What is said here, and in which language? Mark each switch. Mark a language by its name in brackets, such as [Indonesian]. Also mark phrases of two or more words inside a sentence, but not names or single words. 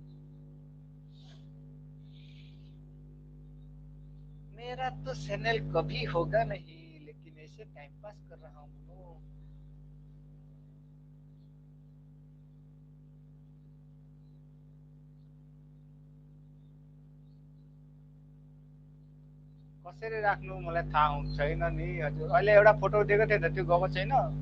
[Hindi] मेरा तो चैनल कभी होगा नहीं लेकिन ऐसे [English] time pass [Hindi] कर रहा हूँ [Nepali] कसरी राख्नु मलाई थाहा छैन नि हजुर अहिले एउटा फोटो दिएको थिएँ त त्यो गएको छैन